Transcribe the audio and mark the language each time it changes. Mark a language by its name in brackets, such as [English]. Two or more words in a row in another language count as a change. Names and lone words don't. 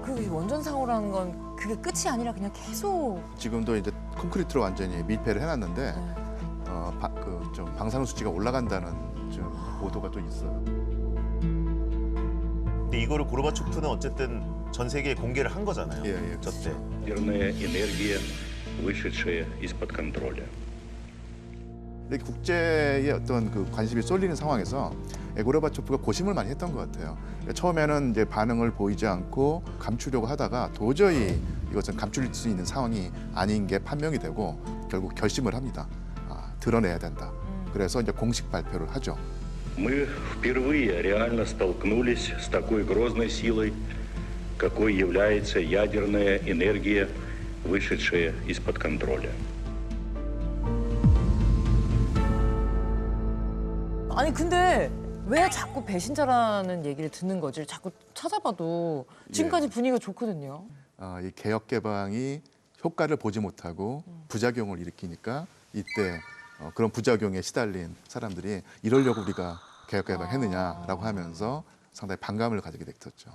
[Korean] 그 원전 사고라는 건 그게 끝이 아니라 그냥 계속. 지금도 이제 콘크리트로 완전히 밀폐를 해놨는데 좀 방사능 수치가 올라간다는 좀 보도가 또 있어요. 근데 이거를 고르바초프는 어쨌든 전 세계에 공개를 한 거잖아요. 예, 예. 저때. [Russian] ядерная энергия, вышедшая из-под контроля. [Korean] 이렇게 국제의 어떤 그 관심이 쏠리는 상황에서 고르바초프가 고심을 많이 했던 것 같아요. 처음에는 이제 반응을 보이지 않고 감추려고 하다가 도저히 이것은 감출 수 있는 상황이 아닌 게 판명이 되고 결국 결심을 합니다. 드러내야 된다. 그래서 이제 공식 발표를 하죠. [Russian] Мы впервые реально столкнулись с такой грозной силой, какой является ядерная энергия, вышедшая из-под контроля. [Korean] 아니 근데 왜 자꾸 배신자라는 얘기를 듣는 거지? 자꾸 찾아봐도 지금까지 분위기가 좋거든요. 이 개혁 개방이 효과를 보지 못하고 부작용을 일으키니까 이때 그런 부작용에 시달린 사람들이 이러려고 우리가 개혁 개방했느냐라고 하면서 상당히 반감을 가지게 됐었죠.